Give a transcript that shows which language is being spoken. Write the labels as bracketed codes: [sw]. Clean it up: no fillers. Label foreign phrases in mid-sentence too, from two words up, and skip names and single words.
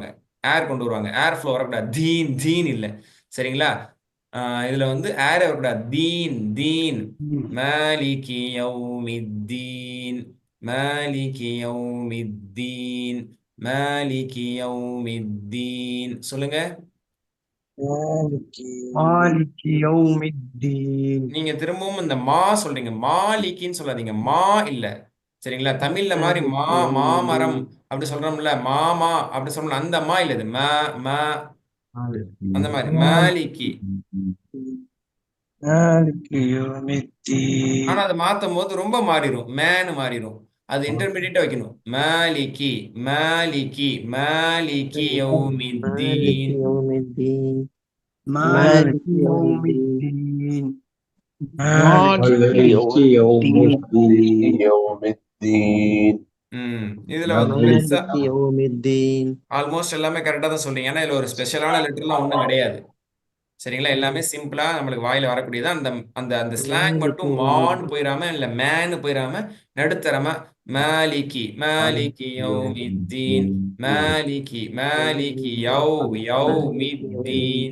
[ta] ஏர் கொண்டு வருவாங்க. [en] air flow [ta] வரக்கூடாது. தீன் இல்ல. சரிங்களா? இதுல வந்து ஏர் வரக்கூடாது. [ar] دين مالك يوم الدين مالك يوم الدين مالك يوم الدين சொல்லுங்க. مالك يوم الدين [ta] நீங்க திரும்பவும் இந்த மா சொல்றீங்க. மாலிக்கின்னு சொல்லாதீங்க. மா இல்ல. சரிங்களா? தமிழ்ல மாதிரி மாமரம் அப்படி சொல்றோம்ல, மாமா அப்படி சொல்றோம்ல, அந்த மா இல்ல. இது அந்த மாதிரி மாலிக்கி. [ar] مالك يوم الدين [ta] ஆனா அதை மாத்தும் போது ரொம்ப மாறிடும். மேனு மாறிடும். அது இன்டர்மீடியட்டா வைக்கணும். [ar] مالك يوم الدين يوم الدين مالك يوم الدين مالك يوم الدين [ta] இதுல வந்து பெருசா [ar] مالك يوم الدين [ta] ஆல்மோஸ்ட் எல்லாமே கரெக்டா தான் சொல்றீங்க. ஏன்னா இதுல ஒரு ஸ்பெஷலான லெட்டர்லாம் ஒண்ணும் கிடையாது. சரிங்களா? எல்லாமே சிம்பிளா நம்மளுக்கு வாயில வரக்கூடியது. அந்த அந்த அந்த ஸ்லாங் மட்டும் மான்னு போயிடாம இல்ல மேன்னு போயிடாம நடுத்தரமா [ar] مالك يوم الدين مالك يوم الدين.